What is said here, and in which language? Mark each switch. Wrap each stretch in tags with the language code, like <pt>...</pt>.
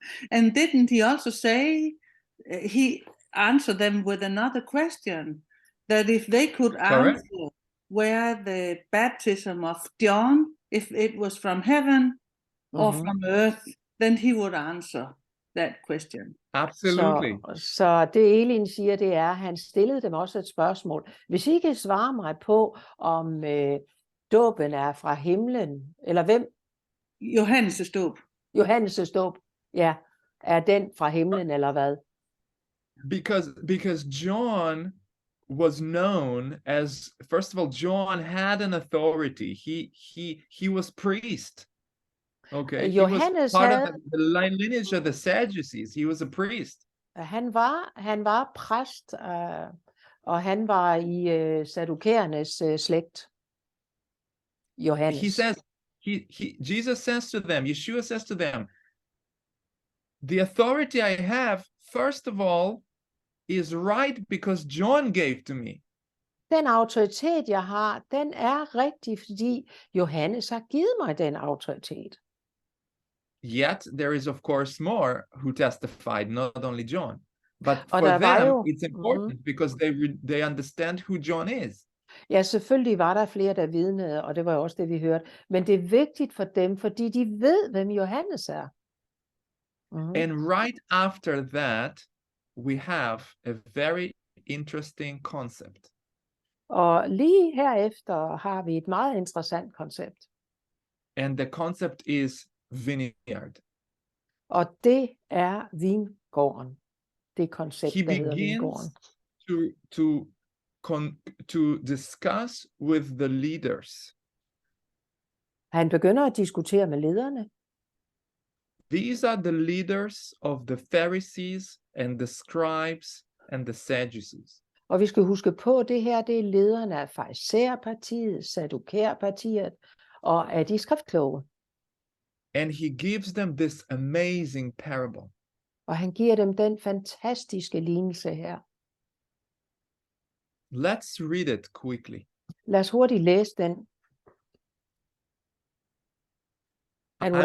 <en>And didn't he also say, he answered them with another question, that if they could answer where the baptism of John, if it was from heaven or from earth, then he would answer that question. Absolutely.</en> <da>Så det Elin siger, det er, at han stillede dem også et spørgsmål. Hvis I kan svare mig på, om dåben er fra himlen, eller hvem? Johannes' dåb. Johannes' dåb, ja. Er den fra himlen, eller hvad?</da> <en>Because John was known as, first of all, John had an authority. He was priest. Okay,</en> <da>Johannes</da> <en>he was part of the lineage of the Sadducees. He was a priest.</en> <da>Han var præst, og han var i sadukæernes slægt. Johannes.</da> <en>He says, Jesus says to them, Yeshua says to them, the authority I have, first of all, is right because John gave to me.</en> <da>Den autoritet, jeg har, den er rigtig, fordi Johannes har givet mig den autoritet.</da> <en>Yet there is of course more who testified, not only John. But</en> <da>Og</da> <en>for</en> <da>der var</da> <en>them,</en> <da>jo-</da> <en>it's important because they understand who John is.</en> <da>Ja, selvfølgelig var der flere, der vidnede, og det var også det, vi hørte. Men det er vigtigt for dem, fordi de ved, hvem Johannes er. Mhm.</da> <en>And right after that, we have a very interesting concept.</en> <da>Og lige herefter har vi et meget interessant koncept.</da> <en>And the concept is vineyard.</en> <da>Og det er vingården. Det koncept,</da> <en>He</en> <da>der hedder vingården.</da> <en>begins to discuss with the leaders.</en> <da>Han begynder at diskutere med lederne.</da> <en>These are the leaders of the Pharisees and the scribes and the Sadducees.</en> <da>Og vi skal huske på, at det her, det er lederne af farisæerpartiet, sadukæerpartiet og af de skriftkloge.</da> <en>And he gives them this amazing parable.</en> <da>Og han giver dem den fantastiske lignelse her.</da> <en>Let's read it quickly.</en> <da>Lad os hurtigt læse den.</da> <en>And where</en>